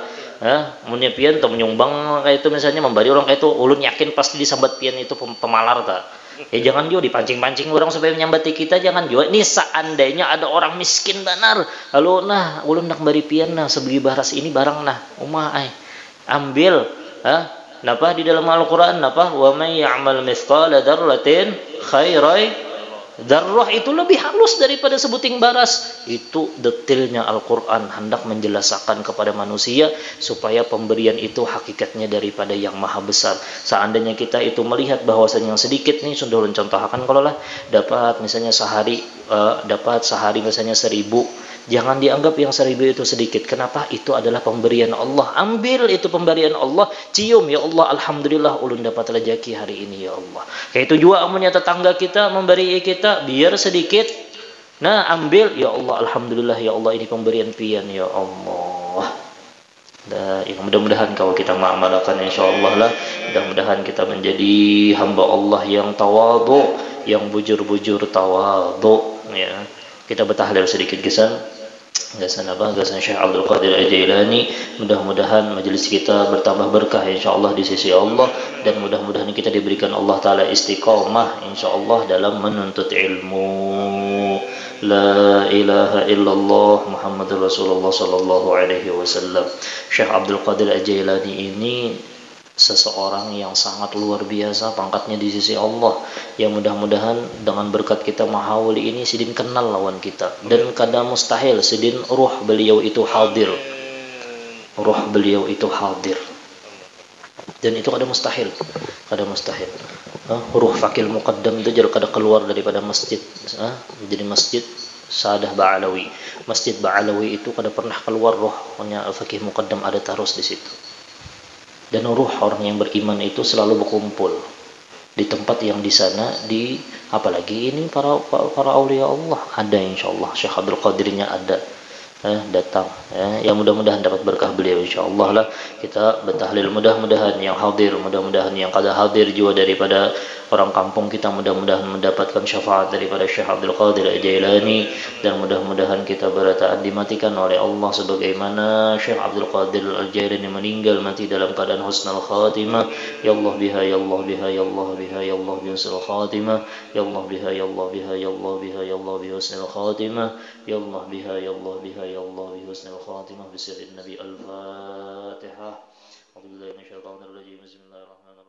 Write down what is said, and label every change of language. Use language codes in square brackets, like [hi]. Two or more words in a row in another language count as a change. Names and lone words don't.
[bjn] Munnya pian tuh menyumbang kayak itu, misalnya memberi orang kayak itu, ulun yakin pasti disambat pian itu pemalar ta. [id] Ya jangan juga dipancing-pancing orang supaya menyambati kita, jangan juga. [bjn] Ini seandainya ada orang miskin benar, lalu ulun nak bari pian sebeli baras ini barang ambil. [id] Napa di dalam Al-Qur'an [ar] ومن يعمل مثقال ذرة خيرا. [id] Darrah itu lebih halus daripada sebuting baras. Itu detailnya Al-Quran hendak menjelaskan kepada manusia supaya pemberian itu hakikatnya daripada yang maha besar. Seandainya kita itu melihat bahwasanya yang sedikit nih, sudah contohkan kalau lah dapat misalnya sehari misalnya 1.000, jangan dianggap yang 1.000 itu sedikit. Kenapa? Itu adalah pemberian Allah. Ambil itu pemberian Allah, cium, ya Allah, alhamdulillah ulun dapat rezeki hari ini ya Allah. [bjn] Kayak itu juga amunnya tetangga kita memberi kita biar sedikit, ambil, [id] ya Allah, alhamdulillah ya Allah, [bjn] ini pemberian pian ya Allah. [id] Yang mudah-mudahan kalau kita mengamalkan insyaallah lah, mudah-mudahan kita menjadi hamba Allah yang tawadhu, yang bujur-bujur tawadhu ya. Kita bertahlil sedikit gasan Syekh Abdul Qadir Al-Jailani. Mudah-mudahan majelis kita bertambah berkah insyaallah di sisi Allah, dan mudah-mudahan kita diberikan Allah taala istiqamah insyaallah dalam menuntut ilmu. [ar] لا إله إلا الله محمد رسول الله صلى الله عليه وسلم. [id] Syekh Abdul Qadir Al-Jailani ini seseorang yang sangat luar biasa pangkatnya di sisi Allah, yang mudah-mudahan dengan berkat kita mahawali ini sidin kenal lawan kita, dan kada mustahil sidin ruh beliau itu hadir, dan itu kada mustahil. Ruh fakil muqaddam itu jadi kada keluar daripada masjid, jadi masjid Sadah Ba'alawi. Masjid Ba'alawi itu kada pernah keluar ruhnya fakih muqaddam, ada terus di situ. Dan ruh orang yang beriman itu selalu berkumpul di tempat yang di sana, apalagi ini para aulia Allah ada insyaallah. Syekh Abdul Qadirnya ada datang ya, mudah-mudahan dapat berkah beliau insyaallah lah. Kita bertahlil, mudah-mudahan yang hadir, mudah-mudahan yang kada hadir juga daripada orang kampung kita, mudah-mudahan mendapatkan syafaat daripada Syekh Abdul Qadir Al-Jailani, dan mudah-mudahan kita berataan dimatikan oleh Allah sebagaimana Syekh Abdul Qadir Al-Jailani meninggal mati dalam keadaan [ar] حسن الخاتمة. يا الله بها يا الله بها يا الله بها يا الله بحسن الخاتمة. يا الله بها يا الله بها يا الله بها يا الله بحسن الخاتمة. يا الله بها يا الله بها يا الله بحسن الخاتمة. بسر النبي الفاتحة. أعوذ بالله من الشيطان الرجيم بسم الله الرحمن الرحيم.